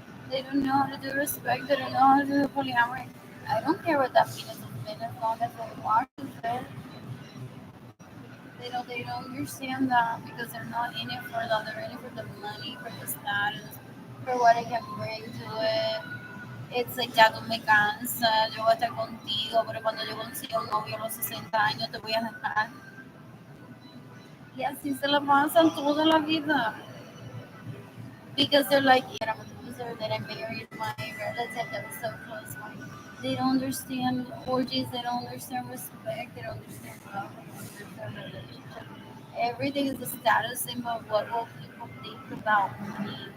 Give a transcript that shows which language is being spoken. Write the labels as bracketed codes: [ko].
[en] They don't know how to do respect. They don't know how to do polyamory. I don't care what that penis has been as long as it washes it. They don't understand that because they're not in it for that. They're in it for the money, for the status, for what it can bring to it. It's like [es] ya tú me cansas, yo voy a estar contigo, pero cuando yo consiga un novio a los 60 años te voy a dejar. Y así se la pasan toda la vida. [en] Because they're like, yeah, I'm a loser, that I married my relative that was so close. They don't understand orgies, they don't understand respect, they don't understand love, they don't understand relationship. Everything is a status symbol of what will people think about me.